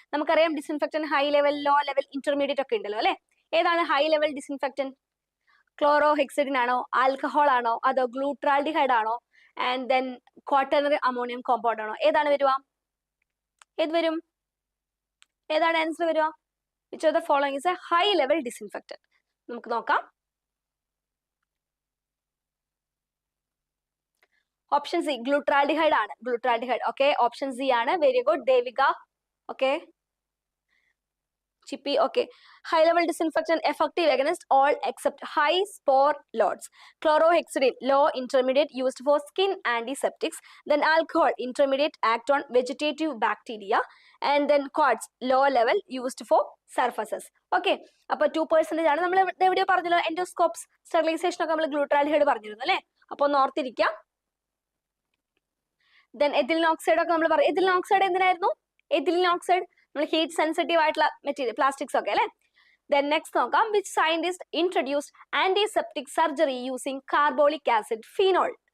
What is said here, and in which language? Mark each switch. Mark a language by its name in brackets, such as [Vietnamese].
[Malayalam] നമുക്കറിയാം ഡിസിൻഫെക്ടന്റ് high level, low level, intermediate ഒക്കെ ഉണ്ടല്ലോ അല്ലെ. ഏതാണ് ഹൈ ലെവൽ ഡിസിൻഫെക്ടന്റ്? ക്ലോറോഹെക്സിഡിൻ ആണോ, ആൽക്കഹോൾ ആണോ, അതോ ഗ്ലൂട്രാൽഡിഹൈഡ് ആണോ, and then quaternary ammonium compound ആണോ? ഏതാണ് വരും? ഏതാണ് ആൻസർ വരിക? [English] Which of the following is a high level disinfectant? [Malayalam] നമുക്ക് നോക്കാം. ഓപ്ഷൻ സി ഗ്ലൂട്രാൽഡിഹൈഡ് ആണ്. ഓക്കെ, ഓപ്ഷൻ സി ആണ്. [English] very good [Malayalam] Devika. [English] Okay, Chippi. Okay, high level disinfectant effective against all except high spore loads. Chlorohexidine low intermediate used for skin antiseptics, then alcohol intermediate act on vegetative bacteria, and then quartz low level used for surfaces. [Malayalam] Okay, അപ്പോൾ 2% ആണ്. നമ്മൾ എവിടെയോ പറഞ്ഞല്ലോ, എൻഡോസ്കോപ്സ്, sterilisation ഒക്കെ നമ്മൾ glutaraldehyde പറഞ്ഞിരുന്നു അല്ലെ. അപ്പൊ ഒന്ന് ഓർത്തിരിക്കാം. ദെൻ എഥിലിൻ ഓക്സൈഡ് ഒക്കെ നമ്മൾ പറഞ്ഞു. എഥിലിൻ ഓക്സൈഡ് എന്തിനായിരുന്നു? നമ്മൾ ഹീറ്റ് സെൻസിറ്റീവ് ആയിട്ടുള്ള മെറ്റീരിയൽ, പ്ലാസ്റ്റിക്സ് ഒക്കെ അല്ലെ. [English] Then next നോക്കാം. Which scientist introduced antiseptic surgery using carbolic acid phenol?